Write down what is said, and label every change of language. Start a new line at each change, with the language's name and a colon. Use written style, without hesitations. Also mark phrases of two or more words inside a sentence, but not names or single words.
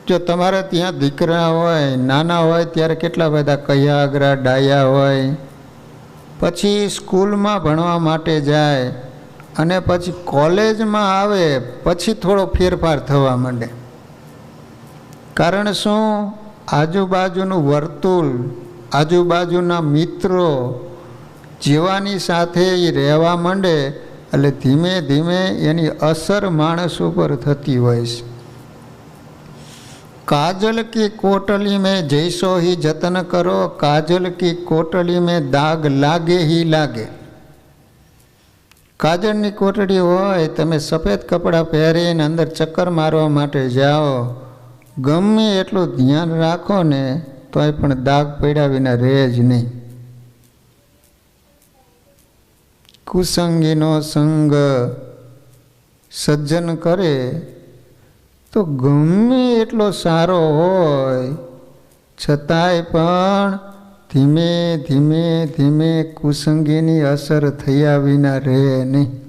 Gujarati: જો તમારે ત્યાં દીકરા હોય, નાના હોય ત્યારે કેટલા બધા કયાગરા ડાયા હોય, પછી સ્કૂલમાં ભણવા માટે જાય અને પછી કોલેજમાં આવે પછી થોડો ફેરફાર થવા માંડે. કારણ શું? આજુબાજુનું વર્તુળ, આજુબાજુના મિત્રો જેવાની સાથે એ રહેવા માંડે એટલે ધીમે ધીમે એની અસર માણસ ઉપર થતી હોય છે.
Hindi: काजल की कोटली में जैसो ही जतन करो, काजल की कोटली में दाग लागे ही लागे.
Gujarati: કાજળની કોટડી હોય, તમે સફેદ કપડાં પહેરીને અંદર ચક્કર મારવા માટે જાઓ, ગમે એટલું ધ્યાન રાખો ને તોય પણ દાગ પડ્યા વિના રહે જ નહીં. કુસંગીનો સંગ સજ્જન કરે તો ગમે એટલો સારો હોય છતાંય પણ ધીમે ધીમે ધીમે કુસંગીની અસર થયા વિના રહે નહીં.